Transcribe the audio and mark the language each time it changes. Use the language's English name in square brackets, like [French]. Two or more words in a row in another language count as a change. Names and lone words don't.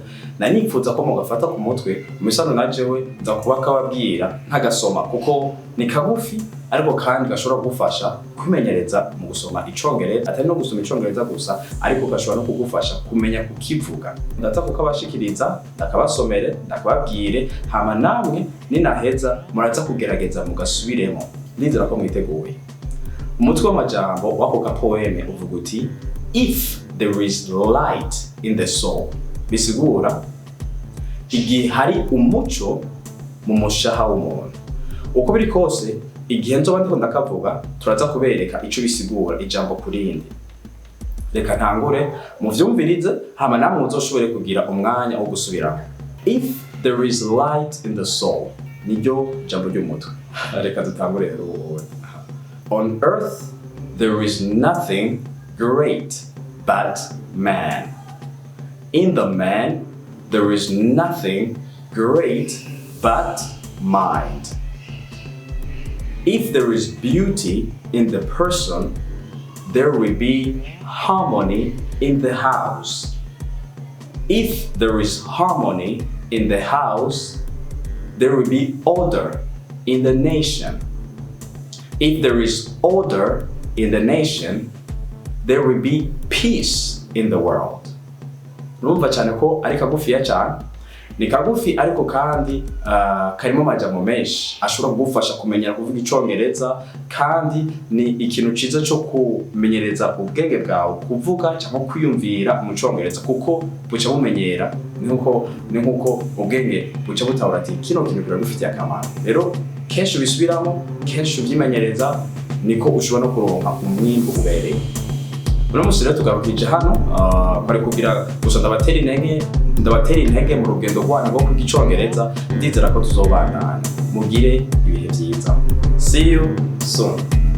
[Rundi] Nanipfuza ko mugafata ku mutwe umisano najewe nza kuba kababwira nkagasoma kuko ni kagufi ariko kandi gashobora kugufasha kwimenyereza mu gusoma icongereza, atari no gusoma icongereza gusa ariko gashobora no kugufasha kumenya kukivuga. Ndaza kukabashikiriza ndakabasomere ndakababwire hama namwe ninaheza muraza kugerageza mugasubiremo. Ndizera ko mwiteguye. Umutwe w'amajambo wako gapoeme uvuga uti [English] if there is light in the soul. [Rundi] Bisigura igihe hari umuco mu mushaha w'umuntu. Uko biri kose igihe nzoba ndiko ndakavuga turaza kubereka ico bisigura ijambo kurindi. Reka ntangure muvyumvirize hama namwe muzoshobore kugira umwanya wo gusubiramo. [English] If there is light in the soul. [Rundi] Niryo jambo ry'umutwe. Reka dutangure rero. [English] On earth, there is nothing great but man. In the man, there is nothing great but mind. If there is beauty in the person, there will be harmony in the house. If there is harmony in the house, there will be order in the nation. If there is order in the nation, there will be peace in the world. [Rundi] Urumva cyane ko ari kagufiya cyane. Ni kagufi ariko kandi karimo amajambo menshi ashobora kugufasha kumenyera kuvuga icongereza, kandi ni ikintu ciza cyo kumenyereza ubwenge bwawe kuvuga cyangwa kwiyumvira mu congereza kuko buca bumenyera ni nkuko ubwenge buca butahura ati kino kintu kiragufitiye akamaro. Rero kenshi ubisubiramo, kenshi ubyimenyereza niko ushobora no kuronka umwimbu ubereye. Uno munsi rero tugarukije hano kwari kugira gusa ndabatera intege mu rugendo rwanyu rwo kwiga icongereza. Ndizera ko tuzobana mugire ibihe byiza. [English] See you soon.